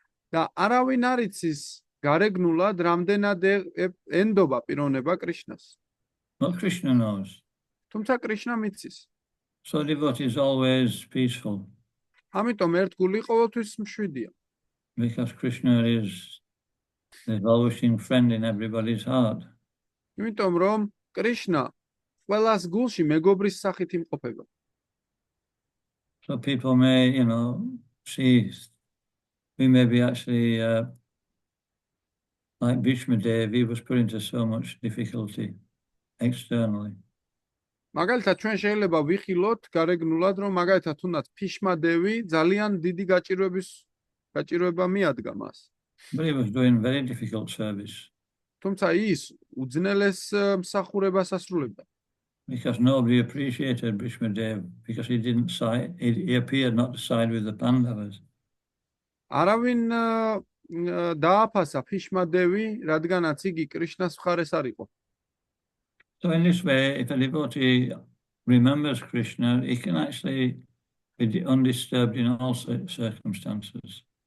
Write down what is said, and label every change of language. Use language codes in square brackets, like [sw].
[ka] და არავინ არ იცის გარეგნულად რამდენად ენდობა პიროვნება კრიშნას. [en] But Krishna knows. [ka] თუმცა კრიშნა მიცის. [en] So devotee is always peaceful. [ka] ამიტომ ერთგული ყოველთვის მშვიდია. [en] Because Krishna is the well-wishing friend in everybody's heart. [ka] იმიტომ რომ კრიშნა ყველას გულში მეგობრის სახით იმყოფება. [en] So people may, see, we may be actually, like Bhishma Dev, he was put into so much difficulty externally. [ka] მაგალითად ჩვენ შეიძლება ვიხილოთ გარეგნულად რომ მაგალითად თუნდაც ფიშმა დევი ძალიან დიდი გაჭირვება მიადგა მას. [en] But he was doing very difficult service [ka] თუმცა ის უძნელეს მსახურებას ასრულებდა. [en] because nobody appreciated Bhishmadev because he didn't side. He appeared not to side with the Pandavas. [ka] არავინ დააფასა ფიშმადევი, რადგანაც იგი კრიშნას მხარეს არ იყო. [en] So in this way, if a devotee remembers Krishna, he can actually be undisturbed in all circumstances.